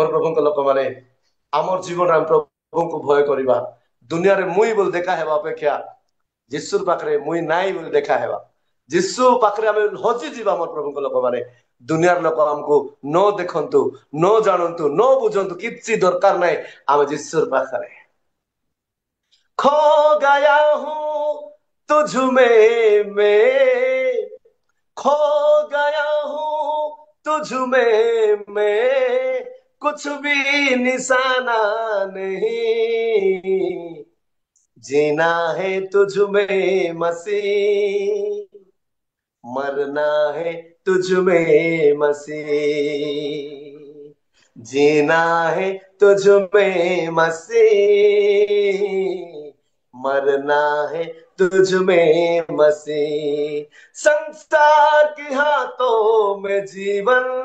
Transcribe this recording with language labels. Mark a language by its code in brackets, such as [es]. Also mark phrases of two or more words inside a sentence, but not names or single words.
[or] ପ୍ରଭୁଙ୍କ ଲୋକମାନେ ଆମର ଜୀବନରେ ଆମେ ପ୍ରଭୁଙ୍କୁ ଭୟ କରିବା ଦୁନିଆରେ ମୁଇଁ ବୋଲି ଦେଖା ହେବା ଅପେକ୍ଷା ଯୀଶୁର ପାଖରେ ମୁଇଁ ନାହିଁ ବୋଲି ଦେଖା ହେବା ଯୀଶୁ ପାଖରେ ଆମେ ହଜିଯିବା ମୋର ପ୍ରଭୁଙ୍କ ଲୋକମାନେ ଦୁନିଆର ଲୋକ ଆମକୁ ନ ଦେଖନ୍ତୁ ନ ଜାଣନ୍ତୁ ନ ବୁଝନ୍ତୁ କିଛି ଦରକାର ନାହିଁ ଆମେ ଯୀଶୁର ପାଖରେ [hi] खो गया हूँ तुझ में मैं खो गया हूँ तुझ में मैं कुछ भी निशाना नहीं जीना है तुझ में मसीह मरना है तुझ में मसीह जीना है तुझ में मसीह मरना है तुझ में मसीह संसार के हाथों में जीवन